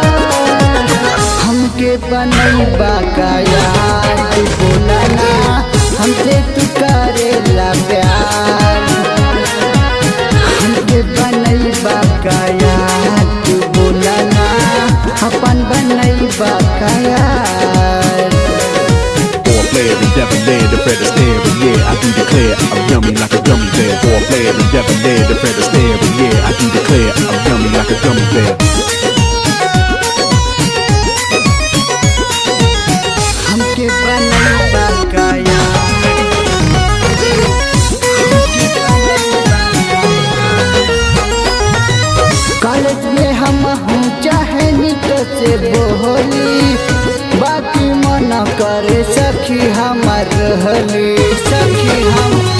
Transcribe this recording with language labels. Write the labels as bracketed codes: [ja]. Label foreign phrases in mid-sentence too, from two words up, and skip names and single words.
[bho] हमके बनैबा का यार, तू बोला ना हमसे तू करेला प्यार। हमके बनैबा का यार, तू बोला ना अपन बनैबा का यार। [en] Four-player and debonair, the Fred Astaire, and yeah, I do declare I'm yummy like a gummy bear. Four-player and debonair, the Fred Astaire, and yeah, I do declare I'm yummy like a gummy bear. [bho] हमके बनैबा का यार, कॉलेज में हम हूँ चाहे नित से बोली, बाकी मन करे सखी हमार रहली, सखी हम।